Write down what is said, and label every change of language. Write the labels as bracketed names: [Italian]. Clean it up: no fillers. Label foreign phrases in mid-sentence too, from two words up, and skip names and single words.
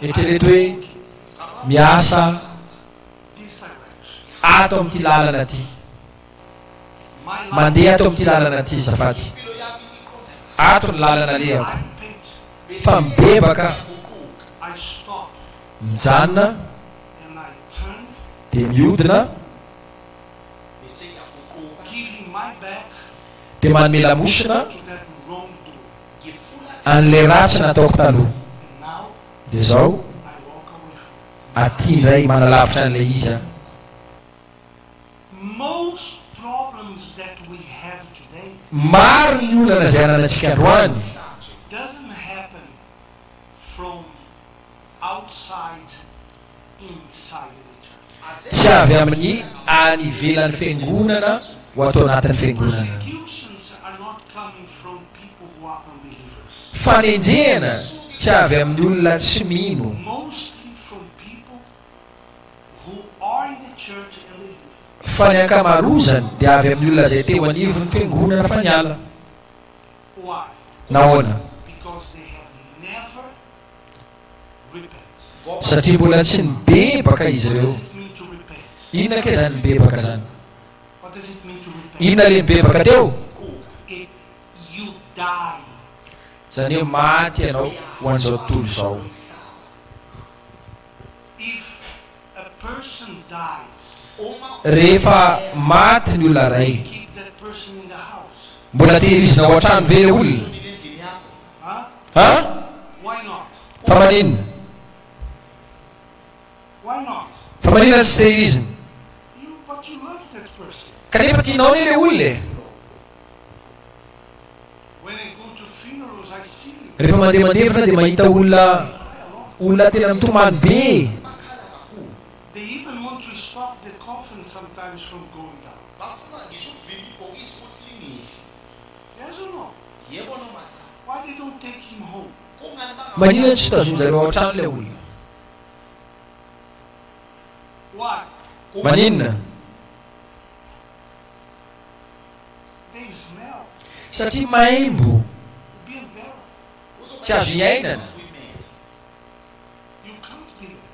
[Malagasy] eritrereto hoe miasa [English] this direction. [Malagasy] ato amin'ity lalana ty [English] My life, [Malagasy] mandeha ato amin'ity lalana ty zafady ato ny lalana [English] I [Malagasy] lehako [English] repent. [Malagasy] fa mibebaka [English] I stop [Malagasy] mijanona [English] and I turn, [Malagasy] dia mihodina [English] giving my back [Malagasy] dia manome lamosina [English] to that wrong door. [Malagasy] an'ilay ratsy nataoko taloha [English] And now [Malagasy] dia zao [English] I walk away from [Malagasy] aty indray manalavitra an'ilay izy a [English] most problems that we have today [Malagasy] maro ny olana izay ananantsika androany [English] doesn't happen from outside inside the church. [Malagasy] tsy avy amin'ny any ivelan'ny fiangonana ho atao anatin'ny fiangonana [English] Persecutions are not coming from people who are unbelievers. [Malagasy] fanenjehana tsy avy amin'ny olona tsy mino [English] Mostly from people who are in the church and they live. [Malagasy] fa ny ankamarozany dia avy amin'ny olona izay teo anivon'ny fiangonana fa niala [English] Why? [Malagasy] nahoana [English] Because they have never repented. [Malagasy] satria mbola tsy nibebaka izy [English] What [Malagasy] ireo [English] does it mean to repent? [Malagasy] inona ke zany nibebaka zany [English] What does it mean to repent? [Malagasy] inona le nibebaka teo [English] You die. [Malagasy] zany hoe maty ianao ho an'izao tontolo izao [English] If a person dies, [Malagasy] rehefa maty ny olona ray [English] keep that person in the house. [Malagasy] mbola tehirizina ao an-trano ve le olona [English] Huh? [Malagasy] ha [English] Why not? [Malagasy] fa maninona [English] Why not? [Malagasy] fa maninona tsy tehirizina [English] But you love that person. [Malagasy] kanefa tianao ny le olona [English] When I go to funerals, I see you. [Malagasy] rehefa mandeha mandevina dia mahita olona tena mitomany be [English] They even want to stop the coffin sometimes from going down. Yes or no? Why they don't take him home? [Malagasy] Manina tsy tazonja zareo ao trano le olona. [English] Why? [Malagasy] Maninona? [English] They smell. [Malagasy] Satria maimbo, [English] Be embarrassed. [Malagasy] tsy azo iainana, [English] You can't be there.